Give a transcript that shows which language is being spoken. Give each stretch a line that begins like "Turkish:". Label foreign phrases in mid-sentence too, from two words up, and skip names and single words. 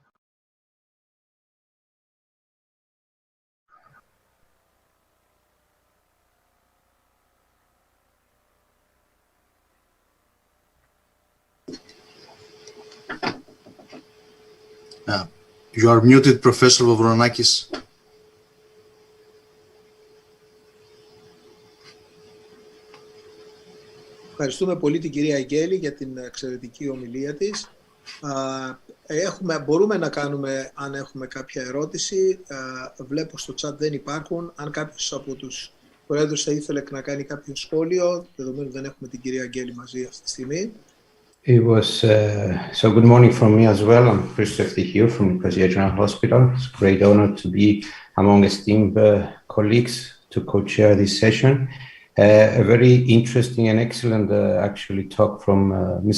English: You are muted, Professor Vavrounakis.
Greek: Ευχαριστούμε πολύ την κυρία Αγγέλη για την εξαιρετική ομιλία της. Μπορούμε να κάνουμε, αν έχουμε κάποια ερώτηση, βλέπω στο chat δεν υπάρχουν. Αν κάποιος από τους πρόεδρους θα ήθελε να κάνει κάποιο σχόλιο, δεδομένου δεν έχουμε την κυρία Αγγέλη μαζί αυτή τη στιγμή.
English: It was, so good morning from me as well. I'm Christoph here from Nicosia General Hospital. It's a great honor to be among esteemed colleagues to co-chair this session. A very interesting and excellent actually talk from Ms.